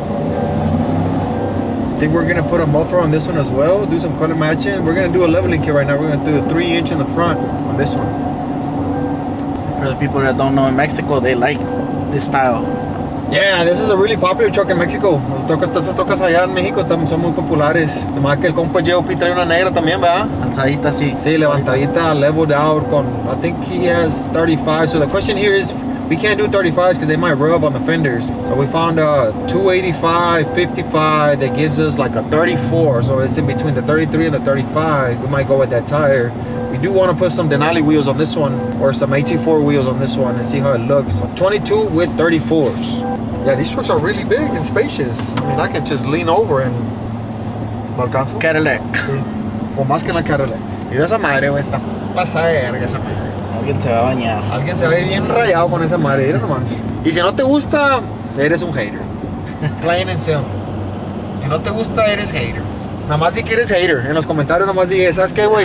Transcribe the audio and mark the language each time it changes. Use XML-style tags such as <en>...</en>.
<en>I think we're gonna put a muffler on this one as well, do some color matching. We're gonna do a leveling kit right now. We're gonna do a 3-inch in the front on this one. For the people that don't know, in Mexico, they like this style. Yeah, this is a really popular truck in Mexico.</en> <es>Estas trocas allá en México son muy populares. Se me que el compa GOP trae una negra también, ¿verdad? Alzadita, sí. Sí, levantadita,</es> <en>leveled out</en> <es>con,</es> <en>I think he has 35. So the question here is, we can't do 35s because they might rub on the fenders. So we found a 285, 55 that gives us like a 34. So it's in between the 33 and the 35. We might go with that tire. We do want to put some Denali wheels on this one or some AT4 wheels on this one and see how it looks. 22 with 34s. Yeah, these trucks are really big and spacious. I mean, I can just lean over and...</en> <es>¿No alcanzo? Cadillac. Sí. O más que la Cadillac. Mira esa madre, güey. Está pasada de verga esa madre. Alguien se va a bañar. Alguien se va a ir bien rayado con esa madre. Mira nomás. Y si no te gusta, eres un hater.</es> <en>Plain and simple.</en> <es>Si no te gusta, eres hater. Nada más di que eres hater. En los comentarios nada más di, ¿sabes qué, güey?</es>